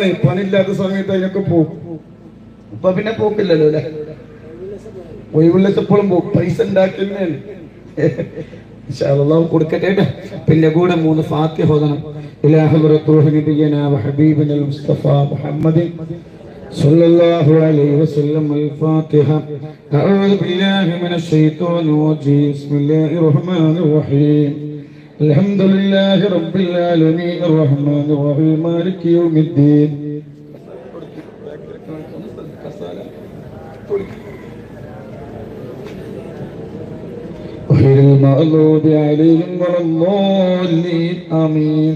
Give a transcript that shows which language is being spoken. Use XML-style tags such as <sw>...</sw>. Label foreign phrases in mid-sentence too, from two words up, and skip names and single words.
<ml>പണിയില്ലാത്ത സമയത്ത് അതിനൊക്കെ പോകും. ഇപ്പൊ പിന്നെ പോക്കില്ലല്ലോ അല്ലെ, ഒഴിവുള്ളപ്പോഴും പോകും. പൈസ ഉണ്ടാക്കുന്നതാണ്. അള്ളാഹു കൊടുക്കട്ടെ. പിന്നെ കൂടെ 3 ഫാത്തിഹ ഓതണം.</ml> <ar>إلى حضرة نبينا وحبيبنا مصطفى محمد صلى الله عليه وسلم. الفاتحة. أعوذ بالله من الشيطان الرجيم. بسم الله الرحمن الرحيم. الحمد لله رب العالمين الرحمن الرحيم مالك يوم الدين. غير المغضوب عليهم ولا الضالين آمين.</ar>